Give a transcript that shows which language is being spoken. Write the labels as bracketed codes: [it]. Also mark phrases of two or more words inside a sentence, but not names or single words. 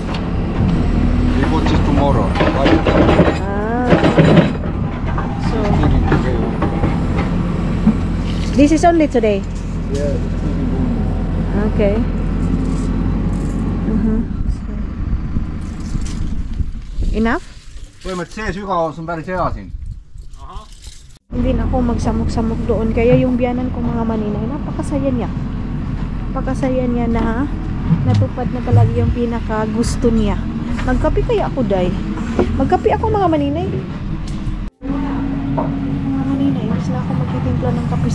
[en] We put this tomorrow. So, Okay. this is only today. Yeah, it's really boom. Okay. Enough? [et] Põhimõtteliselt see sügavus on päris hea siin. [tl] Hindi na ako magsamok-samok doon. Kaya yung biyanan kong mga maninay, napakasaya niya. Napakasaya niya na natupad na talaga yung pinaka gusto niya. Magkape kaya ako, day. Magkape ako mga maninay. Mga maninay, mas na ako magtitimpla ng kape.